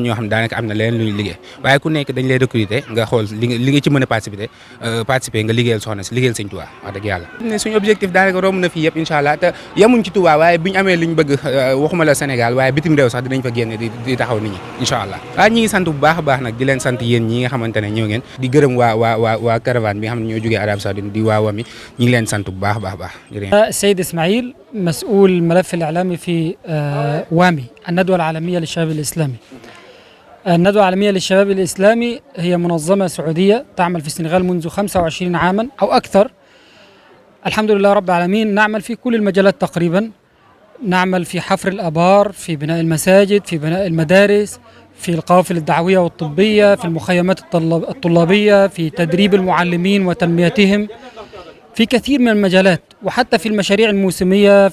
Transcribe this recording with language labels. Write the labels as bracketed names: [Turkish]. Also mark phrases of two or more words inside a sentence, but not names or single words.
[Wolof] ñoo xam ne daanaka am na leneen lu ñu liggéey waaye ku nekk dañ lay recruter nga xool li nga ci mën a participer nga liggéeyal soxna si liggéeyal Sëñ Touba wax dëgg yàlla ne suñu objectif daanaka romb na fii yëpp [Arabic] إن شاء الله [Wolof] te yemuñ ci Touba waaye buñu amee liñ bëgg waxuma la Sénégal waaye bitim réew sax dinañ fa génn di taxaw nit ñi [Arabic] إن شاء الله [Wolof] waaw ñi ngi sant bu baax a baax nag di leen sant yéen ñi nga xamante ne ñëw ngeen di gërëm waa caravane bi nga xam ne ñoo jógee Arabie Saoudite di waa WAMI ñi ngi leen sant bu baax a baax [Arabic] سيد إسماعيل مسؤول الملف الإعلامي في وامي الندوة العالمية للشباب الإسلامي. الندوة العالمية للشباب الإسلامي هي منظمة سعودية تعمل في السنغال منذ 25 عاما أو أكثر. الحمد لله رب العالمين نعمل في كل المجالات تقريبا، نعمل في حفر الآبار، في بناء المساجد، في بناء المدارس، في القوافل الدعوية والطبية، في المخيمات الطلابية، في تدريب المعلمين وتنميتهم، في كثير من المجالات، وحتى في المشاريع الموسمية.